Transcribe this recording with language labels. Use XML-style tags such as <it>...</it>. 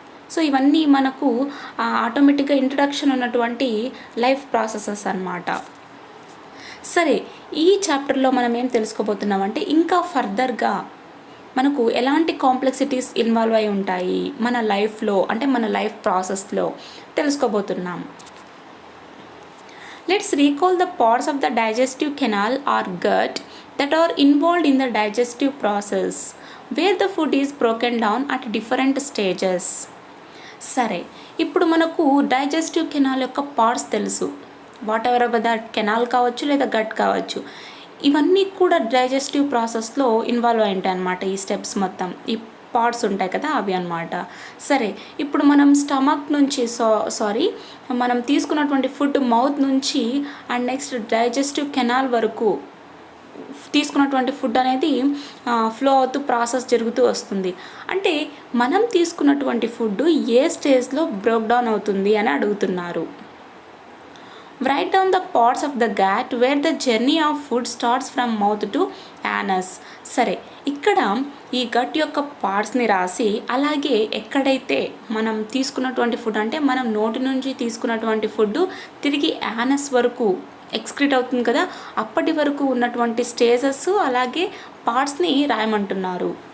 <te>So ఇవన్నీ మనకు ఆటోమేటిక్గా ఇంట్రడక్షన్ ఉన్నటువంటి లైఫ్ ప్రాసెసెస్ అన్నమాట. సరే, ఈ చాప్టర్లో మనం ఏం తెలుసుకోబోతున్నామంటే ఇంకా ఫర్దర్గా మనకు ఎలాంటి కాంప్లెక్సిటీస్ ఇన్వాల్వ్ అయి ఉంటాయి మన లైఫ్లో, అంటే మన లైఫ్ ప్రాసెస్లో తెలుసుకోబోతున్నాం.</te> <en>Let's recall the parts of the digestive canal or gut that are involved in the digestive process, where the food is broken down at different stages.</en> <te>సరే, ఇప్పుడు మనకు డైజెస్టివ్ కెనాల్ యొక్క పార్ట్స్ తెలుసు.</te> <en>whatever about that canal</en> <te>కావచ్చు లేదా gut కావచ్చు, ఇవన్నీ కూడా డైజెస్టివ్ ప్రాసెస్లో ఇన్వాల్వ్ అయి ఉంటాయి అన్నమాట. ఈ స్టెప్స్ మొత్తం ఈ పార్ట్స్ ఉంటాయి కదా, అవి అన్నమాట. సరే, ఇప్పుడు మనం స్టమక్ నుంచి మనం తీసుకున్నటువంటి ఫుడ్ మౌత్ నుంచి అండ్ నెక్స్ట్ డైజెస్టివ్ కెనాల్ వరకు తీసుకున్నటువంటి ఫుడ్ అనేది ఫ్లో అవుతూ ప్రాసెస్ జరుగుతూ వస్తుంది. అంటే మనం తీసుకున్నటువంటి ఫుడ్ ఏ స్టేజ్లో బ్రేక్ డౌన్ అవుతుంది అని అడుగుతున్నారు.</te> <en>Write down the parts of the gut where the journey of food starts from mouth to anus.</en> <te>సరే, ఇక్కడ ఈ గట్ యొక్క పార్ట్స్ని రాసి, అలాగే ఎక్కడైతే మనం తీసుకున్నటువంటి ఫుడ్ అంటే మనం నోటి నుంచి తీసుకున్నటువంటి ఫుడ్ తిరిగి యానస్ వరకు ఎక్స్క్రీట్ అవుతుంది కదా, అప్పటి వరకు ఉన్నటువంటి స్టేజెస్ అలాగే పార్ట్స్ని రాయమంటున్నారు.</te>